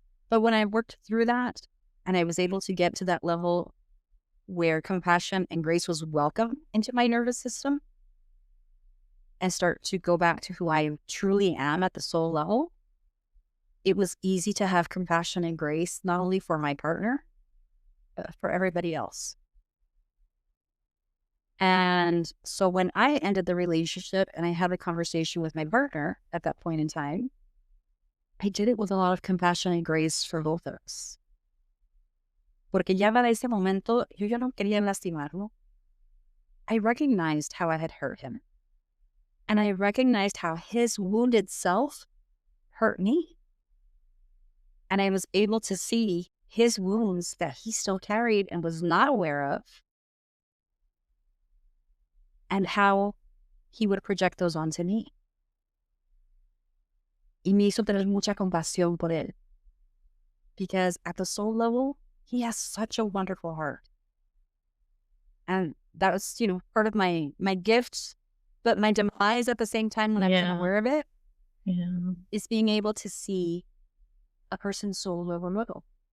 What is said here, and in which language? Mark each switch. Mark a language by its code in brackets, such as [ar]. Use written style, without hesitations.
[en] But when I worked through that, and I was able to get to that level where compassion and grace was welcome into my nervous system and start to go back to who I truly am at the soul level, it was easy to have compassion and grace, not only for my partner, but for everybody else. And so when I ended the relationship and I had a conversation with my partner at that point in time, I did it with a lot of compassion and grace for both of us. [es] Porque ya para ese momento, yo ya no quería lastimarlo. [en] I recognized how I had hurt him. And I recognized how his wounded self hurt me. And I was able to see his wounds that he still carried and was not aware of, and how he would project those onto me. [es] Y me hizo tener mucha compasión por él. [en] Because at the soul level, he has such a wonderful heart. And that was, part of my gift, but my demise at the same time when I was unaware of it, is being able to see a person's soul over middle.